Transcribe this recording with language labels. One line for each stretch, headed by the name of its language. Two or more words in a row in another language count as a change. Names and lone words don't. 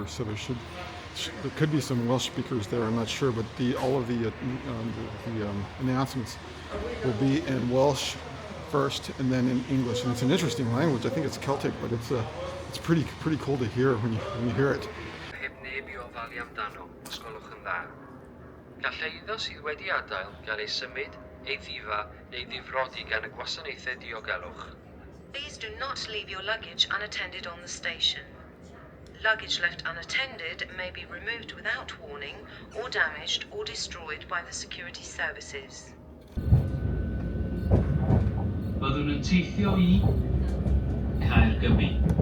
English: So there could be some Welsh speakers there. I'm not sure, but all of the announcements will be in Welsh first and then in English. And it's an interesting language. I think it's Celtic, but it's pretty cool to hear when you hear it.
Welsh: Gall eiddo sydd wedi adael gael ei symud, ei ddifa neu ddifrodi gan y gwasanaethau diogelwch.
English: Please do not leave your luggage unattended on the station. Luggage left unattended may be removed without warning or damaged or destroyed by the security services.
Welsh: teithio I Caergybi.